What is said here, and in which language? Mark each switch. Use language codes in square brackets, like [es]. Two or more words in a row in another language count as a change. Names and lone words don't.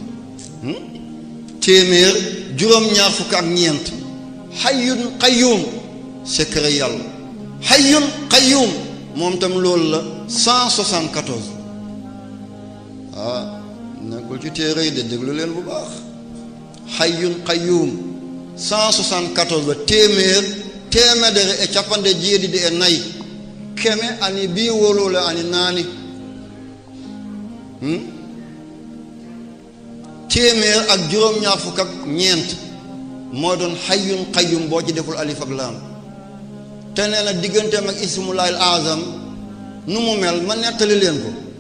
[wo] téeméer juróom-ñaar fukk ak ñeent [ar] حي قيوم [wo] secret yàlla [ar] حي قيوم [wo] moom tam loolu la 174 nekkul ci téere yi de déglu leen bu baax [ar] حي قيوم [wo] 174 la [ff] téeméer e cappande jeeɗiɗi e nayi keme ani bii wolole ani naani [wo] téeméer ak juróom-ñaar fukk ak ñeent moo doon [ar] حي قيوم [wo] boo ci deful alif ak laam te nee na digganteem ak [ar] اسم الله الأعظم [wo] nu mu mel ma nettali leen ko